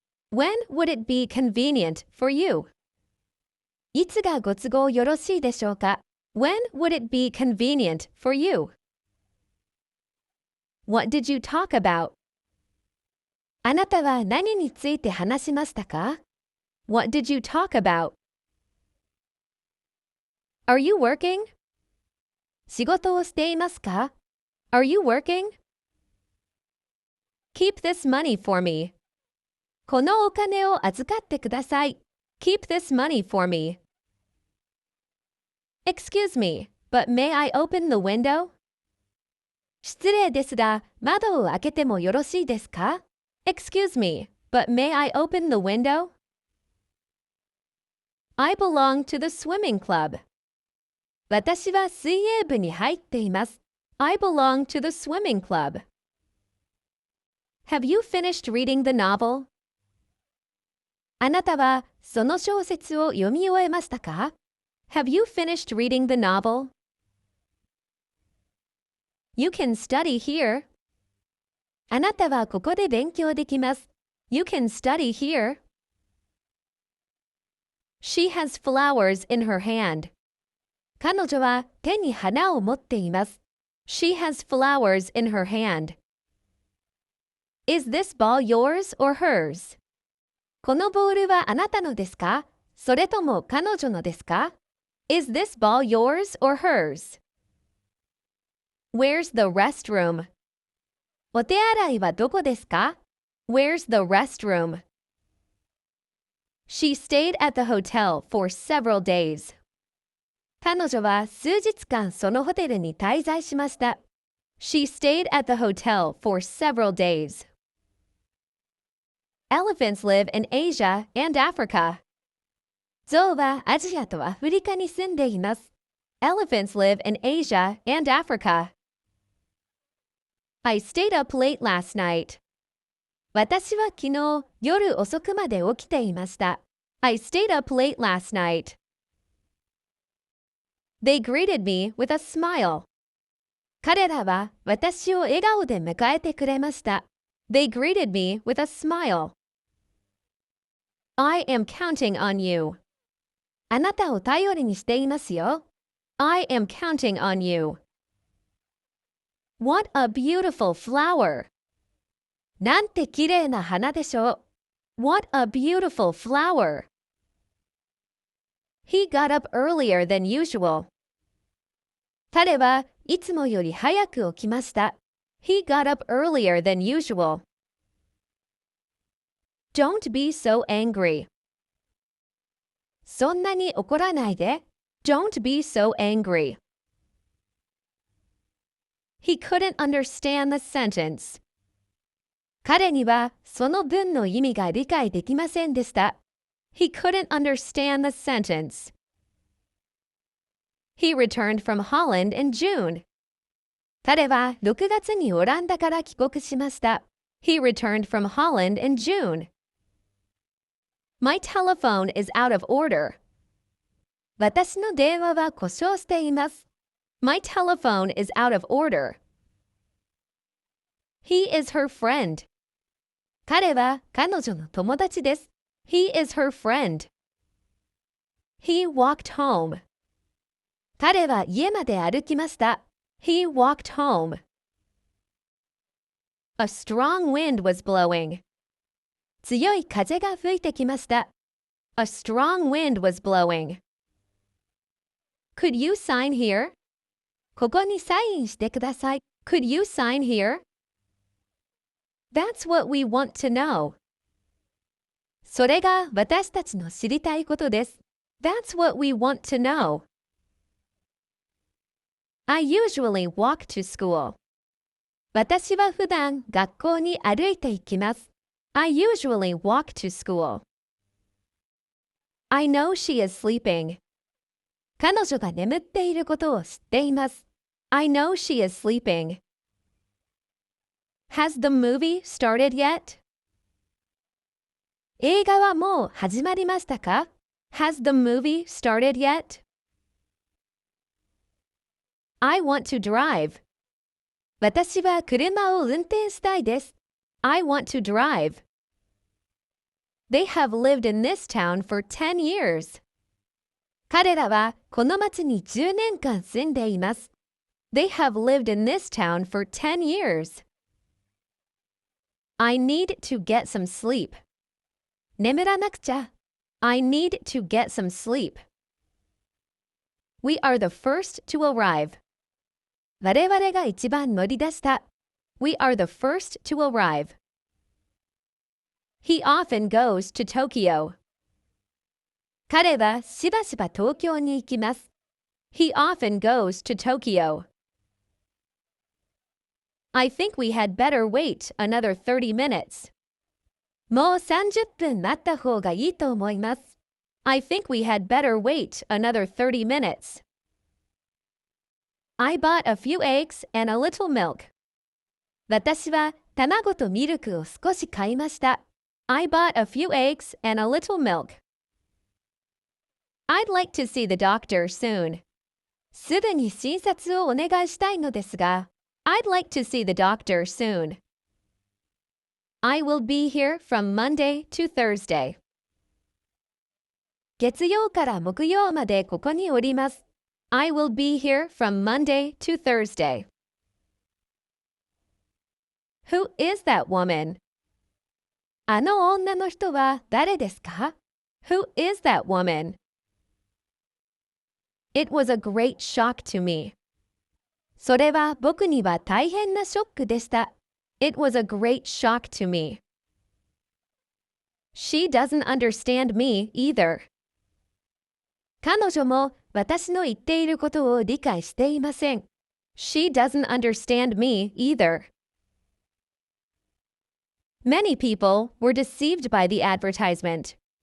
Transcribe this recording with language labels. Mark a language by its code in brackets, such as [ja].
[en] When would it be convenient for you? [ja] いつがご都合よろしいでしょうか? [en] When would it be convenient for you? What did you talk about? [ja] あなたは何について話しましたか? [en] What did you talk about? Are you working? [ja] 仕事をしていますか? [en] Are you working? Keep this money for me. [ja] このお金を預かってください. [en] Keep this money for me. Excuse me, but may I open the window? [ja] 失礼ですが、窓を開けてもよろしいですか? [en] Excuse me, but may I open the window? I belong to the swimming club. [ja] 私は水泳部に入っています. [en] I belong to the swimming club. Have you finished reading the novel? [ja] あなたはその小説を読み終えましたか? [en] Have you finished reading the novel? You can study here. [ja] あなたはここで勉強できます. [en] You can study here. She has flowers in her hand. [ja] 彼女は手に花を持っています. [en] She has flowers in her hand. Is this ball yours or hers? [ja] このボールはあなたのですか?それとも彼女のですか? [en] Is this ball yours or hers? Where's the restroom? [ja] お手洗いはどこですか? [en] Where's the restroom? She stayed at the hotel for several days. [ja] 彼女は数日間そのホテルに滞在しました. [en] She stayed at the hotel for several days. Elephants live in Asia and Africa. [ja] 象はアジアとアフリカに住んでいます. [en] Elephants live in Asia and Africa. I stayed up late last night. [ja] 私は昨日夜遅くまで起きていました. [en] I stayed up late last night. They greeted me with a smile. [ja] 彼らは私を笑顔で迎えてくれました. [en] They greeted me with a smile. I am counting on you. [ja] あなたを頼りにしていますよ. [en] I am counting on you. What a beautiful flower. [ja] なんて綺麗な花でしょう. [en] What a beautiful flower. He got up earlier than usual. [ja] 彼はいつもより早く起きました. [en] He got up earlier than usual. Don't be so angry. [ja] そんなに怒らないで. [en] Don't be so angry. He couldn't understand the sentence. [ja] 彼にはその文の意味が理解できませんでした. [en] He couldn't understand the sentence. He returned from Holland in June. [ja] 彼は6月にオランダから帰国しました. [en] He returned from Holland in June. My telephone is out of order. [ja] 私の電話は故障しています. [en] My telephone is out of order. He is her friend. [ja] 彼は彼女の友達です. [en] He is her friend. He walked home. [ja] 彼は家まで歩きました. [en] He walked home. A strong wind was blowing. [ja] 強い風が吹いてきました. [en] A strong wind was blowing. Could you sign here? [ja] ここにサインしてください. [en] Could you sign here? That's what we want to know. [ja] それが私たちの知りたいことです. [en] That's what we want to know. I usually walk to school. [ja] 私は普段学校に歩いて行きます. [en] I usually walk to school. I know she is sleeping. [ja] 彼女が眠っていることを知っています. [en] I know she is sleeping. Has the movie started yet? [ja] 映画はもう始まりましたか? [en] Has the movie started yet? I want to drive. [ja] 私は車を運転したいです. [en] I want to drive. They have lived in this town for 10 years. [ja] 彼らはこの町に10年間住んでいます。 [en] They have lived in this town for 10 years. I need to get some sleep. [ja] 眠らなくちゃ。 [en] I need to get some sleep. We are the first to arrive. [ja] 我々が一番乗り出した。 [en] We are the first to arrive. He often goes to Tokyo. [ja] 彼はしばしば東京に行きます。 [en] He often goes to Tokyo. I think we had better wait another 30 minutes. [ja] もう30分待った方がいいと思います。 [en] I think we had better wait another 30 minutes. I bought a few eggs and a little milk. [ja] 私は卵とミルクを少し買いました。 [en] I bought a few eggs and a little milk. I'd like to see the doctor soon. [ja] すぐに診察をお願いしたいのですが。 [en] I'd like to see the doctor soon. I will be here from Monday to Thursday. [ja] 月曜から木曜までここにおります。 [en] I will be here from Monday to Thursday. Who is that woman? [ja] あの女の人は誰ですか？ [en] Who is that woman? It was a great shock to me. [ja] それは僕には大変なショックでした。 [en] It was a great shock to me. She doesn't understand me either. [ja] 彼女も私の言っていることを理解していません。 [en] She doesn't understand me either. Many people were deceived by the advertisement.